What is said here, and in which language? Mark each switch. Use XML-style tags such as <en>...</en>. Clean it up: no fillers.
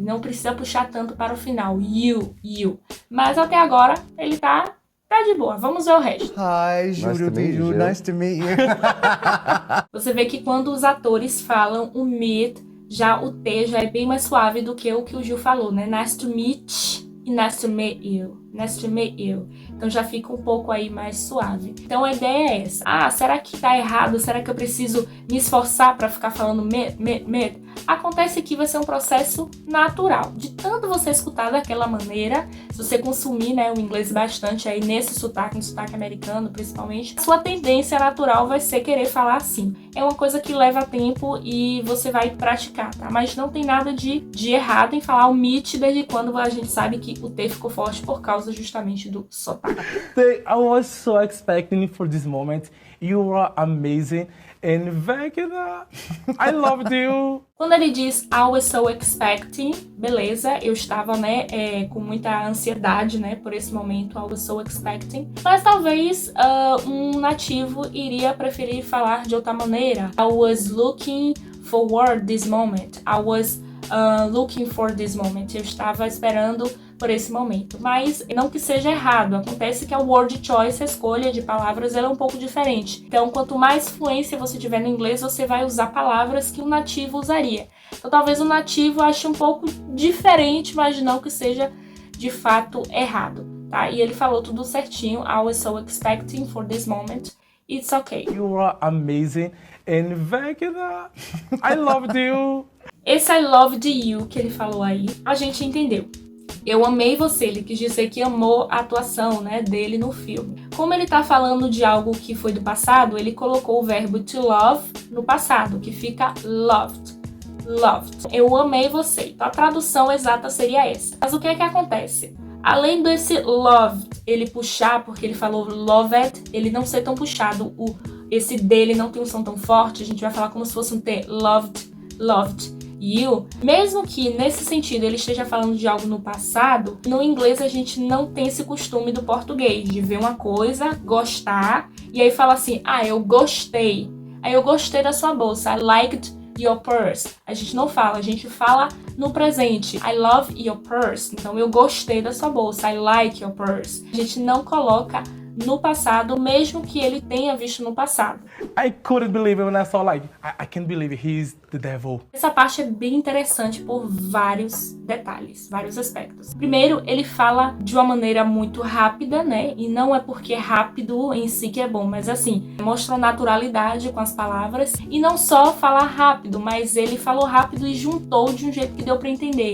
<pt>Não precisa puxar tanto para o final. You. Mas até agora, ele tá de boa. Vamos ver o resto.</pt> <en>Hi, Gil do Vigor. Nice to meet you.</en> <pt>Você vê que quando os atores falam o meet, já o T já é bem mais suave do que o Gil falou, né?</pt> <en>Nice to meet e nice to meet you. Nice to meet you.</en> <pt>Então já fica um pouco aí mais suave. Então a ideia é essa. Ah, será que tá errado? Será que eu preciso me esforçar para ficar falando meet? Acontece que vai ser um processo natural. De tanto você escutar daquela maneira, se você consumir, né, o inglês bastante aí nesse sotaque, no sotaque americano principalmente, sua tendência natural vai ser querer falar assim. É uma coisa que leva tempo e você vai praticar, tá? Mas não tem nada de errado em falar o meet desde quando a gente sabe que o T ficou forte por causa justamente do sotaque.</pt> <en>I was so expecting for this moment. You are amazing. And Vecna, I loved you.</en> <pt>Quando ele diz</pt> <en>I was so expecting,</en> <pt>beleza, eu estava, né, com muita ansiedade, né, por esse momento, I was so expecting. Mas talvez um nativo iria preferir falar de outra maneira.</pt> <en>I was looking forward this moment. I was looking for this moment.</en> <pt>Eu estava esperando por esse momento. Mas não que seja errado, acontece que a word choice, a escolha de palavras, ela é um pouco diferente. Então, quanto mais fluência você tiver no inglês, você vai usar palavras que um nativo usaria. Então, talvez o nativo ache um pouco diferente, mas não que seja de fato errado, tá? E ele falou tudo certinho.</pt> <en>I was so expecting for this moment. It's okay. You are amazing and Vecna, I loved you.</en> <pt>Esse I loved you que ele falou aí, a gente entendeu. Eu amei você, ele quis dizer que amou a atuação, né, dele no filme. Como ele tá falando de algo que foi do passado, ele colocou o verbo to love no passado, que fica loved. Loved. Eu amei você. Então a tradução exata seria essa. Mas o que é que acontece? Além desse loved, ele puxar, porque ele falou loved, ele não ser tão puxado, esse dele não tem um som tão forte, a gente vai falar como se fosse um T,</pt> <en>loved you.</en> <pt>Mesmo que nesse sentido ele esteja falando de algo no passado, no inglês a gente não tem esse costume do português, de ver uma coisa, gostar, e aí fala assim, eu gostei. Aí eu gostei da sua bolsa,</pt> <en>I liked your purse.</en> <pt>A gente não fala, a gente fala no presente.</pt> <en>I love your purse.</en> <pt>Então, eu gostei da sua bolsa.</pt> <en>I like your purse.</en> <pt>A gente não coloca no passado, mesmo que ele tenha visto no passado.</pt> <en>I couldn't believe it when I saw I can't believe he's the devil.</en> <pt>Essa parte é bem interessante por vários detalhes, vários aspectos. Primeiro, ele fala de uma maneira muito rápida, né? E não é porque é rápido em si que é bom, mas assim, mostra naturalidade com as palavras. E não só falar rápido, mas ele falou rápido e juntou de um jeito que deu pra entender.</pt>